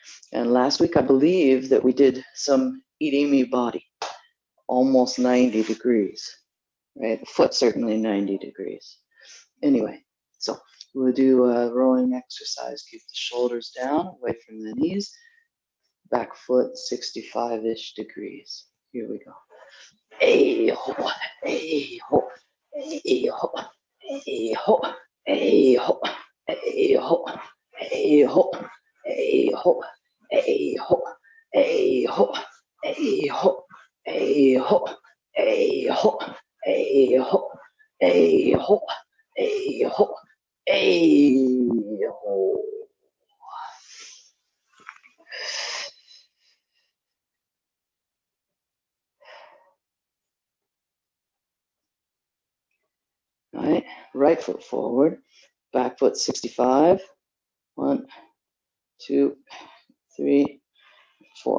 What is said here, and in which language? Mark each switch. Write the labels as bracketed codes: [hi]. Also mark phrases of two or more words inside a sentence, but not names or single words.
[en] And last week, I believe that we did some irimi body, almost 90 degrees, right? The foot certainly 90 degrees. Anyway, so we'll do a rowing exercise. Keep the shoulders down, away from the knees. Back foot 65-ish degrees. Here we go. Hey ho, hey ho, hey ho, hey ho, hey ho, hey ho, hey ho, hey ho, hey ho, hey ho, hey ho, hey ho, hey ho, hey ho, hey ho, hey ho, hey ho. All right, right foot forward, back foot 65. 1, 2, 3, 4.